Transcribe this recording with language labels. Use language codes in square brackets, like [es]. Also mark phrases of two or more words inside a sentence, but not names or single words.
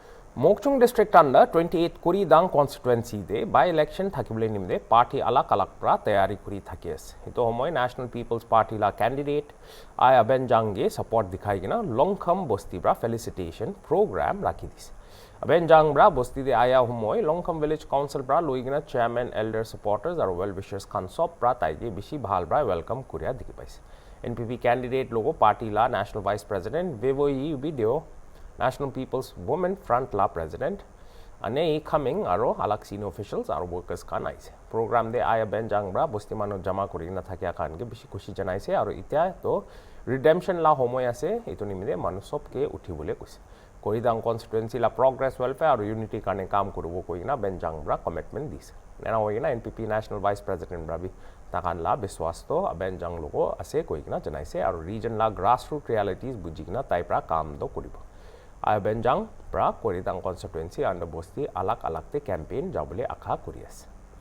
[nag] Mokchung district under 28 Kuridang constituency de by election thakibole nimde party alak alak pra tayari kuri thaki ase eto homoy [en] national people's party [nag] la candidate aya benjang ge support dikhai gina longkham bosti bra [en] felicitation program [nag] rakhi dis benjang bra bosti de aya homoy longkham [en] village council [nag] bra loi gina [en] chairman elder supporters or well wishers [nag] khan sob pra taige bishi bhal bra welcome kuria dikhi paise npp candidate logo party la [en] national vice president [nag] vevoi video National People's Women Front La President ane coming aro alak [en] senior officials [nag] aro workers khan aise program de aya benjang bra bosti mano jama kori na thakya khan ge bishi khushi janaise aro itya to redemption la homoy ase etu nimide manu sob ke uthi bole koise Koridang constituency la [en] progress welfare [nag] aro unity kane kaam koribo koina benjang bra commitment dise nena hoina NPP [en] national vice president [nag] bra bi takan la biswas to benjang logo ase koina janaise aro region la [en] grassroots realities [nag] bujigna tai pra kaam do koribo Benjang pra Koridang constituency under bosti alak alak te campaign jabule akha kuri ase